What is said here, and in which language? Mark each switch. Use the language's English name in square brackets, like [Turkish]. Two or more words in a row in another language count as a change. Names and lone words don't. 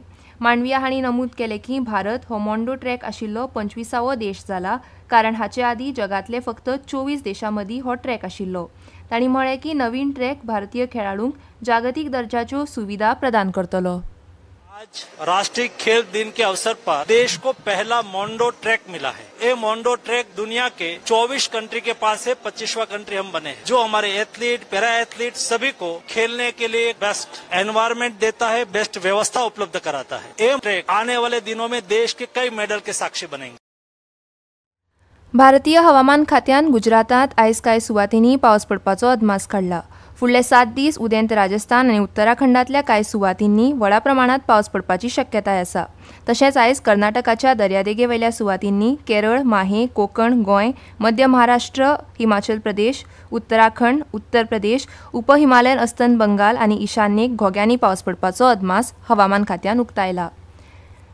[Konkani] मांडविया हांणी नमूद केलें की भारत हो मोंडो ट्रॅक आशिल्लो 25वो देश जाला, कारण हाचे आदीं जगांतले फक्त 24 देशां मदीं हो ट्रॅक आशिल्लो. तांणी म्हळें की नवीन ट्रॅक भारतीय खेळाडूंक जागतीक दर्जाच्यो सुविधा प्रदान करतलो. [Hindi] आज राष्ट्रीय खेल दिन के अवसर पर देश को पहला मोंडो ट्रैक मिला है. ये मोंडो ट्रैक दुनिया के 24 कंट्री के पास है. 25वां कंट्री हम बने हैं, जो हमारे एथलीट, [English] para athlete [Hindi] सभी को खेलने के लिए [English] best environment [Hindi] देता है, बेस्ट व्यवस्था उपलब्ध कराता है. ये ट्रैक आने वाले दिनों में देश के कई मेडल के साक्षी बनेंगे. [Konkani] भारतीय हवामान खात्यान गुजरातात आयज कांय सुवातींनी पावस पडपाचो अदमास काडला. फुडले 7 दीस उदेंत राजस्थान आनी उत्तराखंडांतल्या कांय सुवातींनी व्हडा प्रमाणात पावस पडपाची शक्यताय आसा. तशेंच आयज कर्नाटकाच्या दर्यादेगेवयल्या सुवातींनी केरळ, माहे, कोकण, गोंय, मध्य महाराष्ट्र, हिमाचल प्रदेश, उत्तराखंड, उत्तर प्रदेश, उपहिमालयन अस्तंत बंगाल आनी ईशान्येक घोग्यांनी पावस पडपाचो अदमास हवामान खात्यान उक्तायला.